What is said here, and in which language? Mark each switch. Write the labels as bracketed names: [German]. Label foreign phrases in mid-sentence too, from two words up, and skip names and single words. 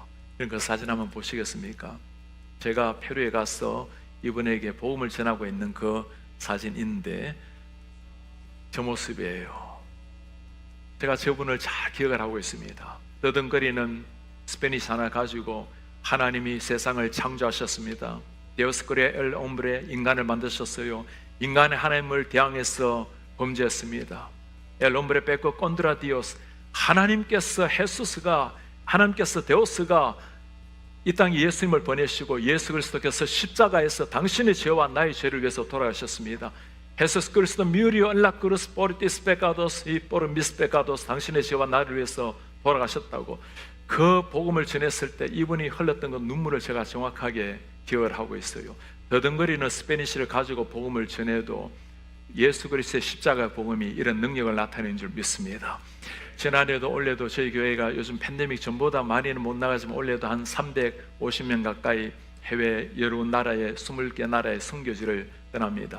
[Korean] 그 사진 한번 보시겠습니까? 제가 페루에 가서 이분에게 복음을 전하고 있는 그 사진인데 저 모습이에요. 제가 저분을 잘 기억을 하고 있습니다. 더듬거리는 스페니시 하나 가지고 하나님이 세상을 창조하셨습니다. [Spanish] Dios creó el hombre, [Korean] 인간을 만드셨어요. 인간의 하나님을 대항해서 범죄했습니다. [Spanish] El hombre pecó contra Dios. [Korean] 하나님께서 데오스가 이 땅에 예수님을 보내시고 예수 그리스도께서 십자가에서 당신의 죄와 나의 죄를 위해서 돌아가셨습니다. [Spanish] Jesús Cristo murió en la cruz por tus pecados y por mis pecados. [Korean] 당신의 죄와 나를 위해서 돌아가셨다고 그 복음을 전했을 때 이분이 흘렸던 그 눈물을 제가 정확하게 기억을 하고 있어요. 더듬거리는 스페니시를 가지고 복음을 전해도 예수 그리스도의 십자가 복음이 이런 능력을 나타내는 줄 믿습니다. 지난해도 올해도 저희 교회가 요즘 팬데믹 전보다 많이는 못 나가지만 올해도 한 350명 가까이 해외 여러 나라에 20개 나라의 선교지를 떠납니다.